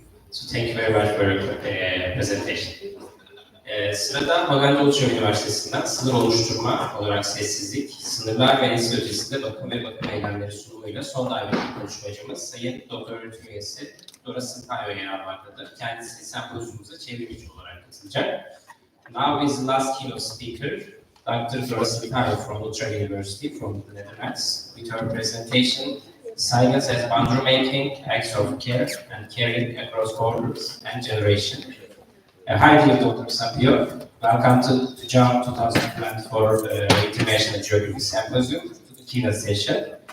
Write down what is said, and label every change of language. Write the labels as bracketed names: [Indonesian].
[English] So thank you very much for your presentation. [Turkish] Sırada Magandaluço Üniversitesi'nden sınır oluşturma olarak sessizlik, sınırlar ve nesil ötesinde bakım ve bakım eylemleri sunumuyla son davetli konuşmacımız Sayın Doktor Öğretim Üyesi Dora Sampaio yer almaktadır. Kendisi sempozyumumuza çevrimici olarak katılacak. [English] Now is the last keynote speaker, Dr. Dora Sampaio from Utrecht University from the Netherlands, with her presentation Silence as Boundary Making, Acts of Care and Caring Across Borders and Generation. Hi dear Dr. Sampaio, welcome to Tücaum 2024 International Geography Symposium, to the keynote session.